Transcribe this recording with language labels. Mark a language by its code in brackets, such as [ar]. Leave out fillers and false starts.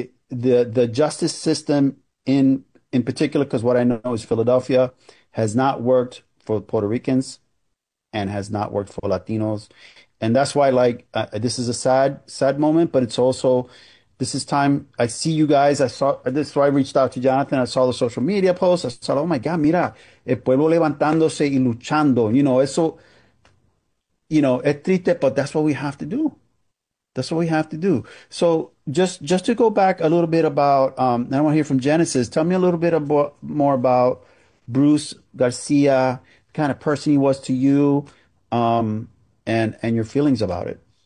[en] the justice system in particular, because what I know is Philadelphia has not worked for Puerto Ricans and has not worked for Latinos. And that's why, like, this is a sad moment, but it's also, this is time. I see you guys. This is why I reached out to Jonathan. I saw the social media posts. I saw, oh my God, [es] mira, el pueblo levantándose y luchando. Es triste, [en] but that's what we have to do. That's what we have to do. So just to go back a little bit about, I want to hear from Genesis. Tell me a little bit about more about Bruce Garcia, the kind of person he was to you, and your feelings about it.